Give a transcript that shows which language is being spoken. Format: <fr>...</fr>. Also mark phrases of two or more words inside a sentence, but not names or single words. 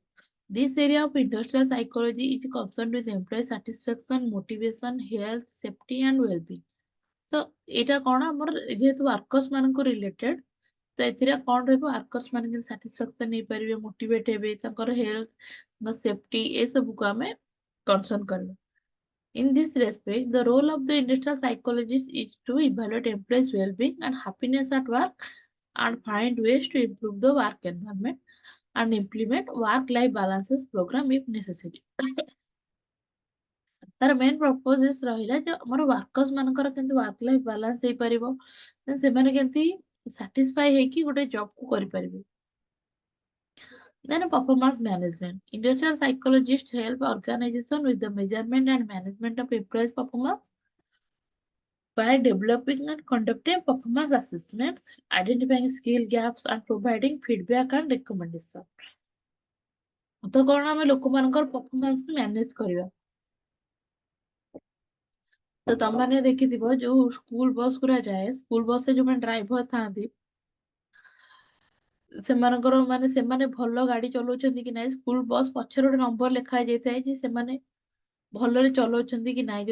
<en>This area of industrial psychology is concerned with employee satisfaction, motivation, health, safety and well-being.</en> <or>ତ ଏଇଟା କଣ ଆମର ଯେହେତୁ ୱାର୍କର୍ସ ମାନଙ୍କୁ ରିଲେଟେଡ, ତ ଏଥିରେ କଣ ରହିବ, ୱାର୍କର୍ସ ମାନେ କେମିତି ସାଟିସ୍ଫାକ୍ସନ ନେଇପାରିବେ, ମୋଟିଭେଟ ହେବେ, ତାଙ୍କର ହେଲ୍ଥ, ତାଙ୍କ ସେଫ୍ଟି, ଏସବୁକୁ ଆମେ କନସର୍ନ କରିବା।</or> <en>In this respect, the role of the industrial psychologist is to evaluate employees' well-being and happiness at work and find ways to improve the work environment and implement work-life balances program if necessary.</en> <or>ତାର</or> <en>main purpose</en> <or>ରହିଲା ଯେ ଆମର ୱାର୍କର୍ସ ମାନଙ୍କର କେମିତି</or> <en>work life balance</en> <or>ହେଇପାରିବ, ସେମାନେ କେମିତି ସାଟିସ୍ଫାଇ ହେଇକି ଗୋଟେ ଜବ୍ କୁ କରିପାରିବେ।</or> <en>Then performance management. Industrial psychologists help organization with the measurement and management of employees' performance by developing and conducting performance assessments, identifying skill gaps, and providing feedback and recommendation.</en> <or>ତ କଣ ଆମେ ଲୋକମାନଙ୍କର</or> <en>performance manage</en> <or>କରିବା। ତ ତମମାନେ ଦେଖିଥିବ ଯୋଉ</or> <en>school bus</en> <or>ଗୁରା ଯାଏ,</or> <en>school bus</en> <or>ରେ ଯୋଉମାନେ ଡ୍ରାଇଭର ଥାଆନ୍ତି, ସେମାନଙ୍କର ମାନେ ସେମାନେ ଭଲ ଗାଡି ଚଲାଉଛନ୍ତି କି ନାହିଁ,</or> <en>school bus</en> <or>ପଛରେ ଗୋଟେ ନମ୍ବର ଲେଖା ଯାଇଥାଏ ଯେ ସେମାନେ ଭଲରେ ଚଲାଉଛନ୍ତି କି ନାହିଁ।</or>